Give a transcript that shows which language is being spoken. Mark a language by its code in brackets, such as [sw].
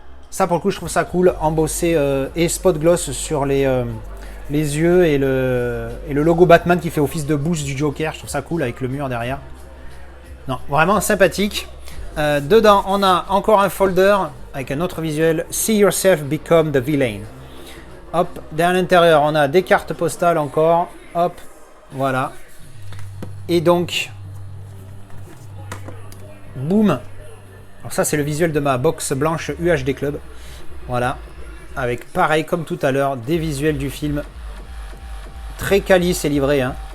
[fr] Ça pour le coup, je trouve ça cool, embossé et spot gloss sur les yeux et le logo Batman qui fait office de boost du Joker. Je trouve ça cool avec le mur derrière. Non, vraiment sympathique. Dedans, on a encore un folder avec un autre visuel. [en] See yourself become the villain. [fr] Hop, derrière l'intérieur, on a des cartes postales encore. Hop, voilà. Et donc, boum. Alors ça, c'est le visuel de ma box blanche UHD Club. Voilà. Avec, pareil, comme tout à l'heure, des visuels du film. Très quali, c'est livré. Hein.